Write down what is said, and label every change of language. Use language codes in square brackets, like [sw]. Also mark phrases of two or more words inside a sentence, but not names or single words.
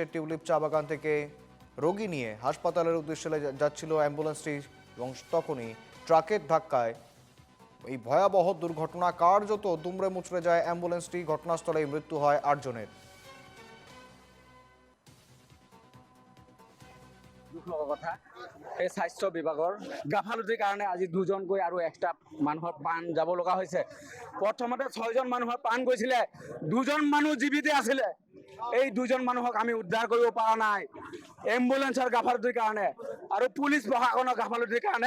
[bn] টিউলিপ চা বাগান থেকে রোগী নিয়ে হাসপাতালের উদ্দেশ্যে যাচ্ছিল অ্যাম্বুলেন্সটি এবং তখনই ট্রাকের ধাক্কায় এই ভয়াবহ দুর্ঘটনা, কার্যত দুমড়ে মুচড়ে যায় অ্যাম্বুলেন্সটি। ঘটনাস্থলেই মৃত্যু হয় ৮ জনের। [as] কথা এই স্বাস্থ্য বিভাগৰ গাফালতিৰ কাৰণে আজি দুজনকৈ আৰু এক্সট্ৰা মানুহৰ প্ৰাণ যাব লগা হৈছে। প্ৰথমতে 6জন মানুহৰ প্ৰাণ গৈছিলে, 2জন মানুহ জীৱিত আছিলে। এই 2জন মানুহক আমি উদ্ধাৰ কৰিব পৰা নাই এম্বুলেন্সৰ গাফালতিৰ কাৰণে আৰু পুলিচ প্ৰশাসনৰ গাফালতিৰ কাৰণে।